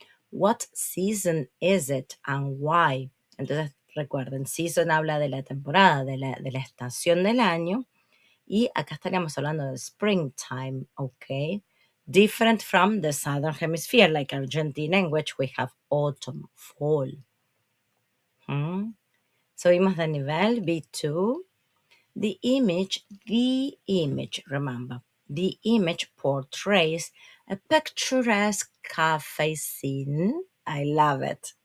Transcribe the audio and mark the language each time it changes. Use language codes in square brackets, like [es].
[en] What season is it and why? [es] Entonces recuerden, season habla de la temporada, de la estación del año. Y acá estaríamos hablando de springtime, ¿ok? [en] Different from the southern hemisphere, like Argentina, in which we have autumn, fall. [es] Subimos de nivel B2. [en] The image, remember, the image portrays a picturesque cafe scene. I love it.